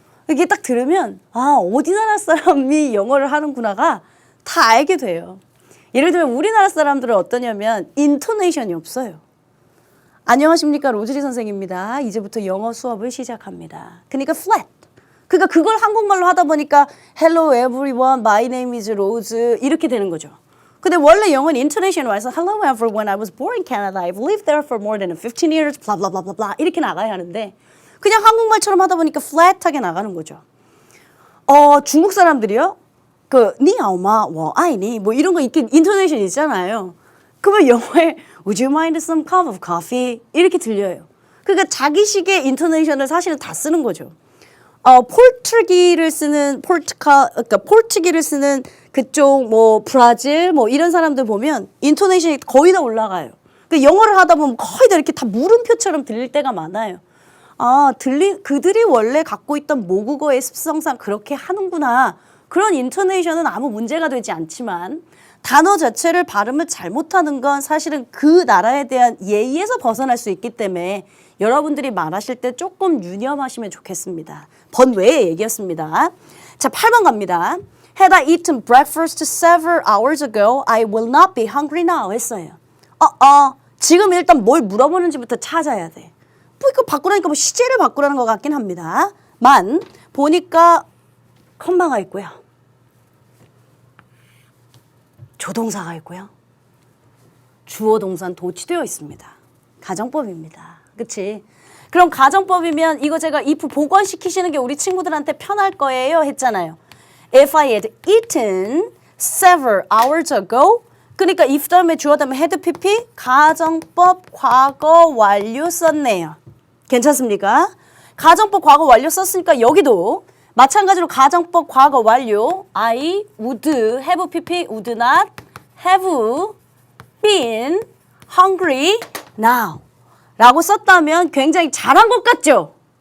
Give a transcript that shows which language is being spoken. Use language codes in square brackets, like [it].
[ko] 이게 딱 들으면 어디 나라 사람이 영어를 하는구나가 다 알게 돼요. 예를 들면 우리나라 사람들은 어떠냐면 인토네이션이 없어요. 안녕하십니까 로즈리 선생입니다. 이제부터 영어 수업을 시작합니다. 그러니까 flat. 그러니까 그걸 한국말로 하다 보니까 [en] Hello everyone, my name is Rose [ko] 이렇게 되는 거죠. 근데 원래 영어는 인토네이션이 와서 [en] Hello everyone, I was born in Canada, I've lived there for more than 15 years, blah blah blah blah blah [ko] 이렇게 나가야 하는데 그냥 한국말처럼 하다 보니까 flat하게 나가는 거죠. 중국 사람들이요? 니하오마, 아이니 뭐 이런 거 있긴 인토네이션 있잖아요. 그러면 영어에 [en] Would you mind some cup of coffee? [ko] 이렇게 들려요. 그러니까 자기식의 인토네이션을 사실은 다 쓰는 거죠. 포르투기를 쓰는 그러니까 포르투기를 쓰는 그쪽 뭐 브라질 뭐 이런 사람들 보면 인토네이션이 거의 다 올라가요. 그러니까 영어를 하다 보면 거의 다 이렇게 다 물음표처럼 들릴 때가 많아요. 그들이 원래 갖고 있던 모국어의 습성상 그렇게 하는구나. 그런 인토네이션은 아무 문제가 되지 않지만 단어 자체를 발음을 잘못하는 건 사실은 그 나라에 대한 예의에서 벗어날 수 있기 때문에 여러분들이 말하실 때 조금 유념하시면 좋겠습니다. 번외의 얘기였습니다. 자, 8번 갑니다. [en] Had I eaten breakfast several hours ago, I will not be hungry now [ko] 했어요. 지금 일단 뭘 물어보는지부터 찾아야 돼. 뭐 이거 바꾸라니까 뭐 시제를 바꾸라는 것 같긴 합니다. 보니까 컴마가 있고요. 조동사가 있고요. 주어 동사는 도치되어 있습니다. 가정법입니다. 그치? 그럼 가정법이면 이거 제가 if 복원시키시는 게 우리 친구들한테 편할 거예요 했잖아요. [en] If I had eaten several hours ago [ko] 그러니까 if 다음에 주어 다음에 had pp 가정법 과거 완료 썼네요. 괜찮습니까? 가정법 과거 완료 썼으니까 여기도 마찬가지로 가정법 과거 완료 [en] I would have pp would not have been hungry now [ko] 라고 썼다면 굉장히 잘한 것 같죠?